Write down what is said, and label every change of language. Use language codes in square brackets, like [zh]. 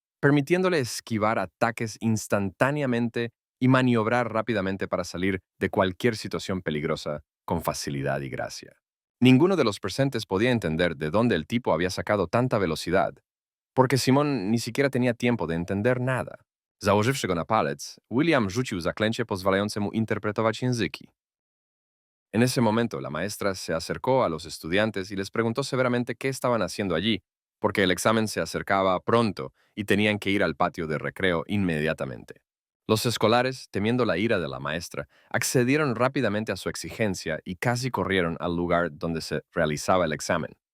[es] permitiéndole esquivar ataques instantáneamente y maniobrar rápidamente para salir de cualquier situación peligrosa con facilidad y gracia. Ninguno de los presentes podía entender de dónde el tipo había sacado tanta velocidad, porque Simon ni siquiera tenía tiempo de entender nada. [pl] Założywszy go na palec, William rzucił zaklęcie pozwalające mu interpretować języki. [es] En ese momento, la maestra se acercó a los estudiantes y les preguntó severamente qué estaban haciendo allí, porque el examen se acercaba pronto y tenían que ir al patio de recreo inmediatamente. Los escolares, temiendo la ira de la maestra, accedieron rápidamente a su exigencia y casi corrieron al lugar donde se realizaba el examen.